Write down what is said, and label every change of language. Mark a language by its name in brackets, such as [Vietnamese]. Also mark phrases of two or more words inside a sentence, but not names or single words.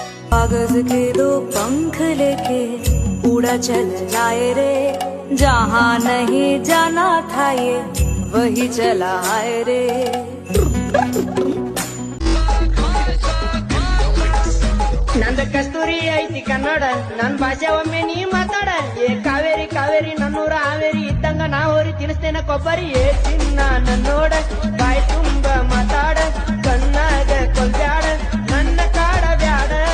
[Hindi] कागज के दो पंख लेके उड़ा चल जाए रे, जहाँ नहीं जाना था ये वही चला आए रे। [Kannada] ನಂದ ಕಸ್ತೂರಿ ಐತಿ ಕನ್ನಡ, ನನ್ ಭಾಷೆ ಒಮ್ಮೆ ನೀ ಮಾತಾಡ. ಏ ಕಾವೇರಿ ಕಾವೇರಿ ನನ್ನೂರ ಹಾವೇರಿ ಇದ್ದಂಗ ನಾ ಹೋರಿ ತಿನ್ಸ್ತೇನ ಕೊಬ್ಬರಿ. ಏ ಚಿನ್ನ ನನ್ನೋಡ ಬಾಯಿ ತುಂಬ ಮಾತಾಡ, ಕಣ್ಣಾಗ ಕೊಲ್ಬ್ಯಾಡ ನನ್ನ ಕಾಡ ಬ್ಯಾಡ.